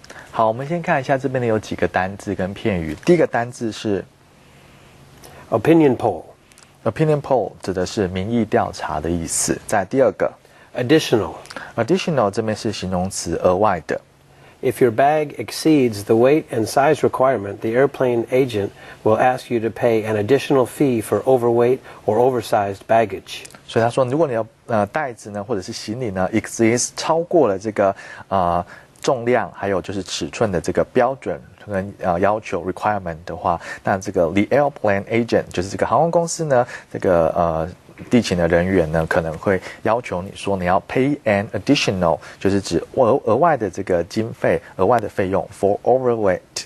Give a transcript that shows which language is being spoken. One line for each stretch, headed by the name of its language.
Chinese: 好，我们先看一下这边的有几个单字跟片语。第一个单字是
English: opinion poll。Opinion
Chinese: poll 指的是民意调查的意思。再第二个
English: additional
Chinese: 这边是形容词，额外的。
English: If your bag exceeds the weight and size requirement, the airplane agent will ask you to pay an additional fee for overweight or oversized baggage.
Chinese: 所以他说，如果你的袋子呢，或者是行李呢 exceeds 超过了这个重量，还有就是尺寸的这个标准跟要求 requirement 的话，那这个
English: the airplane agent
Chinese: 就是这个航空公司呢，这个地勤的人员呢，可能会要求你说你要
English: pay an additional，
Chinese: 就是指额外的这个经费、额外的费用
English: for overweight，